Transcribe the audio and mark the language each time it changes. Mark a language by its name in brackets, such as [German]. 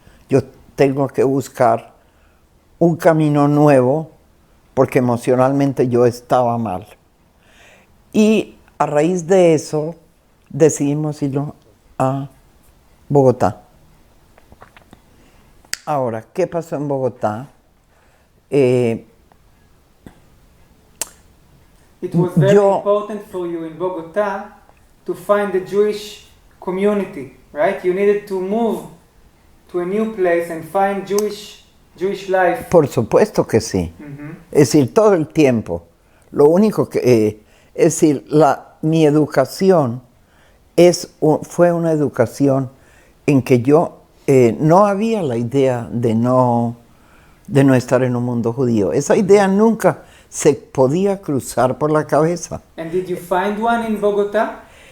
[Spanish] Yo tengo que buscar un camino nuevo porque emocionalmente yo estaba mal. Y a raíz de eso decidimos irnos a Bogotá. Ahora, ¿qué pasó en Bogotá? [English] It was very important for you in Bogotá to find the Jewish community, right? You needed to move to a new place and find Jewish life. [Spanish] Por supuesto que sí. Es decir, todo el tiempo. Lo único que... es decir, mi educación fue una educación en que yo no había la idea de no estar en un mundo judío. Esa idea nunca se podía cruzar por la cabeza. [English] And did you find one in Bogotá?